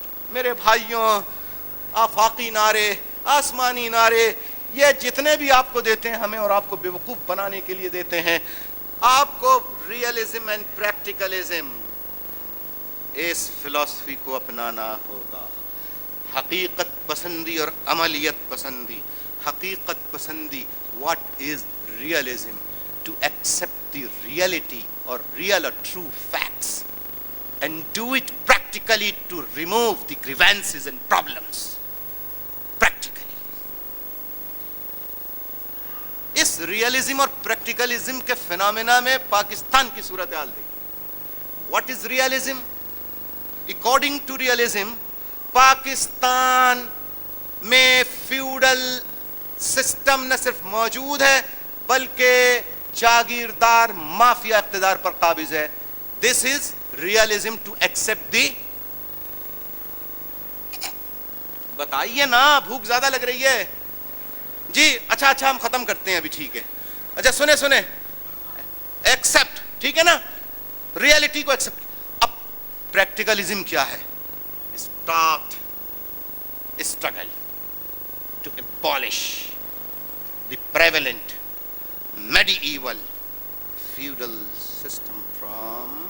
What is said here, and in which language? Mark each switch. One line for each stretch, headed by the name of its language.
Urdu: میرے بھائیوں, آفاقی نعرے, آسمانی نعرے, یہ جتنے بھی آپ کو دیتے ہیں ہمیں اور آپ کو بیوقوف بنانے کے لیے دیتے ہیں. آپ کو ریئلزم اینڈ پریکٹیکلزم, اس فلسفی کو اپنانا ہوگا. حقیقت پسندی اور عملیت پسندی. حقیقت پسندی,
English: what is realism? To accept the reality or real or true facts and do it practically to remove the grievances and problems. Practically.
Urdu: اس realism اور پریکٹیکلزم کے فینومینا میں پاکستان کی صورتحال دیکھیں.
English: What is realism? According to realism,
Urdu: Pakistan میں feudal system نہ صرف موجود ہے بلکہ جاگیردار مافیا اقتدار پر قابض ہے.
English: This is realism to accept the.
Urdu: بتائیے نا, بھوک زیادہ لگ رہی ہے جی. اچھا ہم ختم کرتے ہیں ابھی, ٹھیک ہے. اچھا سنیں, ایکسپٹ, ٹھیک ہے نا, ریالٹی کو ایکسپٹ. اب پریکٹیکلزم کیا ہے؟
English: Start struggle to abolish the prevalent medieval feudal system from.